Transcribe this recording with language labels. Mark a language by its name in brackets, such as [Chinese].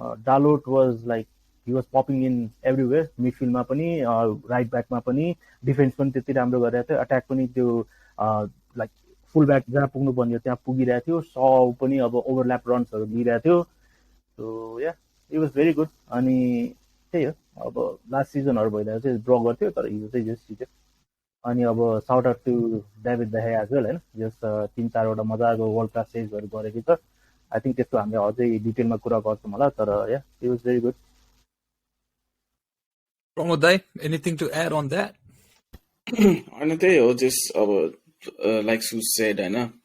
[English] Dalot was like he was popping in everywhere. [Nepali] मिडफिल्डमा पनि right ब्याकमा पनि defence पनि त्यति राम्रो गरिरहेको थियो. अट्याक पनि त्यो लाइक फुल ब्याक जहाँ पुग्नु पर्ने त्यहाँ पुगिरहेको थियो. सौ पनि अब ओभरल्याप रन्सहरू लिइरहेको थियो. [English] So yeah it was very good. [Nepali] अनि त्यही हो अब लास्ट सिजनहरू भइरहेको चाहिँ ड्र गर्थ्यो तर हिजो चाहिँ जस जित्यो. अनि अब [English] Shout out to David de Gea as well हैन. [Nepali] जस 3-4वटा मजाको वर्ल्ड क्लास सेभ्सहरू गरेको छ. [English] I think [Nepali] त्यस्तो हामीले अझै डिटेलमा कुरा गर्छौँ होला. तर [English] Yeah it was very good. Pramod Dai, anything to add on that? [Nepali] अनि त्यही हो जस्ट अब लाइक सुज सेड हैन.